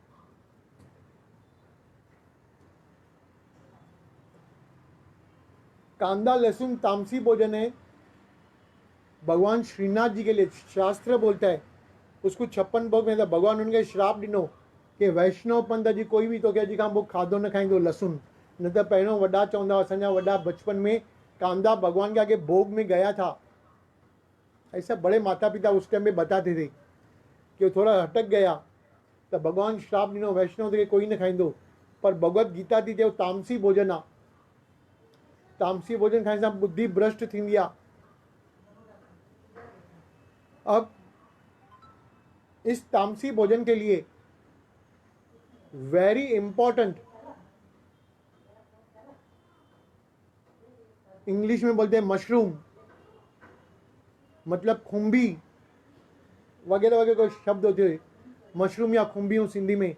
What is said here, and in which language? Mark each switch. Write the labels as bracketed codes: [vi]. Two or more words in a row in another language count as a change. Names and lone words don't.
[hi] कांदा लहसुन तामसी भोजन है, भगवान श्रीनाथ जी के लिए शास्त्र बोलता है। उसको 56 भोग में भगवान उनके [sd] श्राप ॾिनो कि वैष्णव पंथ जी कोई भी तो अॼु खां पोइ खाधो न खाईंदो लहसुन। न त पहिरियों वॾा चवंदा, असांजा वॾा बचपन में कांदा [hi] भगवान के आगे भोग में गया था। ऐसा बड़े माता पिता उस टाइम में बताते थे कि थोड़ा हटक गया तो भगवान [sd] श्राप ॾिनो, [hi] वैष्णव के [sd] कोई न खाईंदो। पर भगवत गीता थी चए तामसी भोजन आहे। तामसी भोजन खाइण सां बुद्धि भ्रष्ट थींदी आहे। [hi] अब इस तामसी भोजन के लिए [en] very important, [hi] इंग्लिश में बोलते हैं मशरूम, मतलब खुम्बी वगैरह वगैरह कोई शब्द होते हैं, मशरूम या खुम्बी हूँ सिंधी में।